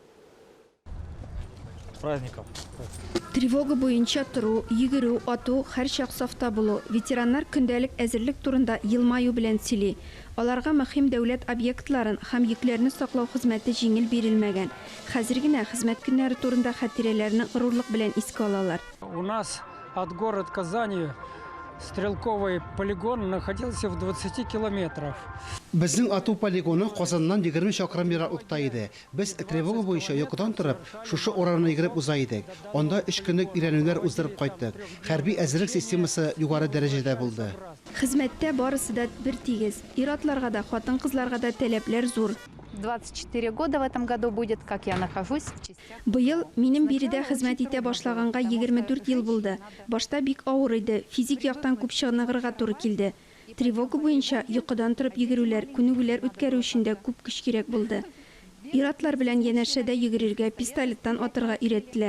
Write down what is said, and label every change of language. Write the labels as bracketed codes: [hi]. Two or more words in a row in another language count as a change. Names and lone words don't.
[tt] Тревога буенча туру, йөгерү, ату, һәр чак сафта булу. Ветераннар көндәлек әзерлек турында елмаю белән сөйли. Аларга мөһим дәүләт объектларын һәм йөкләрне саклау хезмәте җиңел бирелмәгән. Хәзер генә хезмәт көннәре турында хатирәләрне горурлык белән искә алалар. [ru] У нас от города Казани стрелковый полигон находился в 20 километров. [tt] Безнең ату полигоны Казаннан 20 чакрым ераклыкта иде. Без тревога буенча йокыдан торып, шушы урынга йөгереп уза идек. Анда 3 көнлек өйрәнүләр уздырып кайттык. Хәрби әзерлек системасы югары дәрәҗәдә булды. Хезмәттә барысы да бер тигез. Ир-атларга да, хатын-кызларга да таләпләр зур. [ru] 24 года в этом году будет, как я нахожусь в частях. [tt] Быел минем биредә хезмәт итә башлаганга 24 ел булды. Башта бик авыр иде, физик яктан күп чыгынырга туры килде. Тревога буенча йокыдан торып йөгерүләр, күнегүләр үткәрү өчен дә күп көч кирәк булды. Ир-атлар белән янәшәдә йөгерергә, пистолеттан атырга өйрәттеләр.